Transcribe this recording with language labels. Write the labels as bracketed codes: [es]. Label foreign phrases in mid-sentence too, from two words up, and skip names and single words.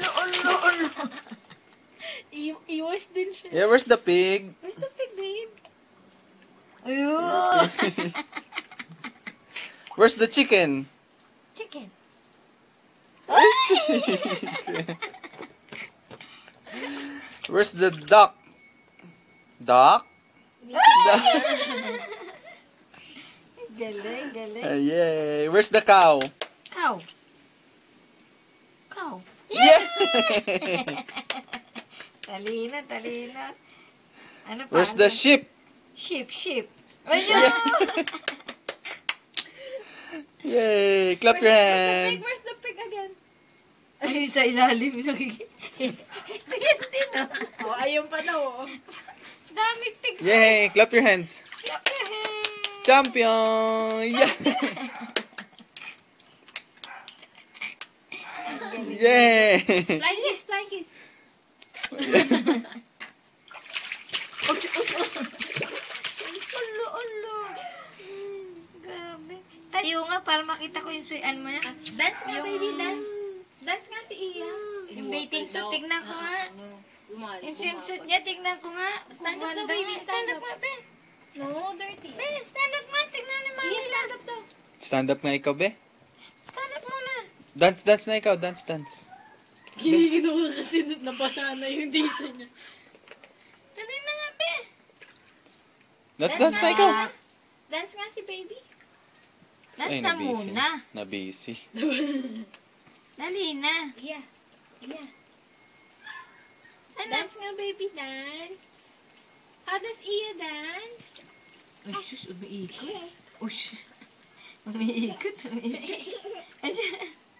[tl] Iwas din siya. [en] Yeah, where's the pig? Where's the pig, babe? [tl] Ayun. [en] Where's the chicken? Chicken. Where's the duck? Duck? [tl] Galing, galing. [en] Yay! Where's the cow? Cow. Cow. Yeah! [tl] Talina, talina. Ano pa? [en] Where's the sheep? Sheep, sheep. Ayun! Yay! Clap your hands! Where's the pig again? [tl] Ay, sa ilalim. Oh, ayun pa daw. Oh. Dami pigs. [en] Yay! Clap your hands! Clap your hands. Champion! Yeah! Yay! Fly kiss, fly kiss. [tl] Ulo, ulo. Grabe. Tayo nga para makita ko yung suyan mo na. Dance nga, [en] baby, dance. [tl] Dance nga si Iya. Yung [en] bathing suit, [tl] tignan ko nga. Yung swimsuit niya, tignan ko nga. [en] Stand up [tl] daw, Ganda baby, nga. [en] stand Stand up up. [tl] nga, be. [en] No, dirty. [tl] Be, [en] stand up [tl] nga. Tignan ni Mami. Iya, [en] stand up [tl] daw. [en] Stand up [tl] nga ikaw, be. [en] Stand up [tl] muna. [en] Dance, dance [tl] na ikaw. [en] Dance, dance. [tl] Ginigino ko kasi nabasa na yung dito niya. Dali na nga, be. [en] Dance, dance [tl] na ikaw. Dance nga si baby. [en] Dance [tl] Ay, na na-busy. muna. Na-busy. Dali na. Iya. Iya. Ano? Dance nga, [en] baby, dance. How does Iya dance? [tl] Uy, sus, umiikot. Uy, umiikot, umiikot.